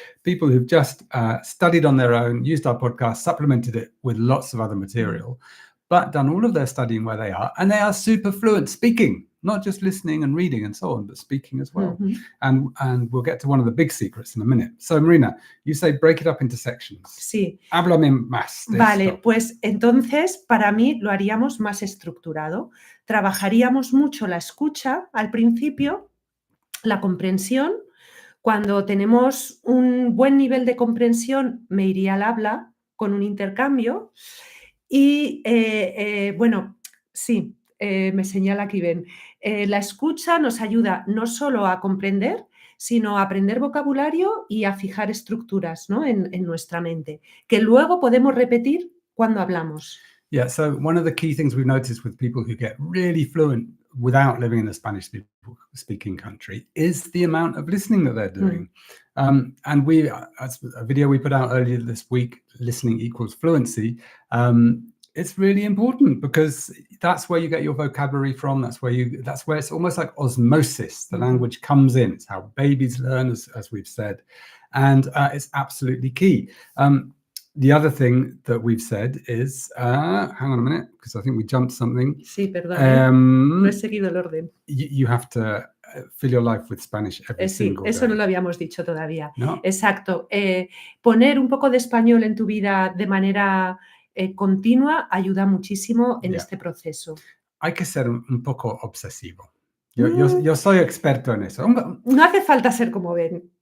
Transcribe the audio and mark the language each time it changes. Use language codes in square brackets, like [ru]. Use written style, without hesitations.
[en] People who've just studied on their own, used our podcast, supplemented it with lots of other material, but done all of their studying where they are. And they are super fluent speaking. Not just listening and reading and so on, but speaking as well. And we'll get to one of the big secrets in a minute. So, Marina, you say break it up into sections. [es] Sí. Háblame más de Vale, esto. pues entonces para mí lo haríamos más estructurado. Trabajaríamos mucho la escucha al principio, la comprensión. Cuando tenemos un buen nivel de comprensión, me iría al habla con un intercambio. Y bueno, sí. Me señala aquí, ven. La escucha nos ayuda no solo a comprender, sino a aprender vocabulario y a fijar estructuras, ¿no? en nuestra mente, que luego podemos repetir cuando hablamos. [en] Yeah, so one of the key things we've noticed with people who get really fluent without living in a Spanish-speaking country is the amount of listening that they're doing. And as a video we put out earlier this week, listening equals fluency, it's really important because that's where you get your vocabulary from. That's where it's almost like osmosis. The language comes in. It's how babies learn, as we've said, and it's absolutely key. The other thing that we've said is, hang on a minute, because I think we jumped something. [es] Sí, perdón. No he seguido el orden. [en] You have to fill your life with Spanish every single day. [es] Eso no lo habíamos dicho todavía. ¿No? Exacto. Poner un poco de español en tu vida de manera continua ayuda muchísimo en este proceso. Hay que ser un poco obsesivo. Yo soy experto en eso. No hace falta ser como Ben.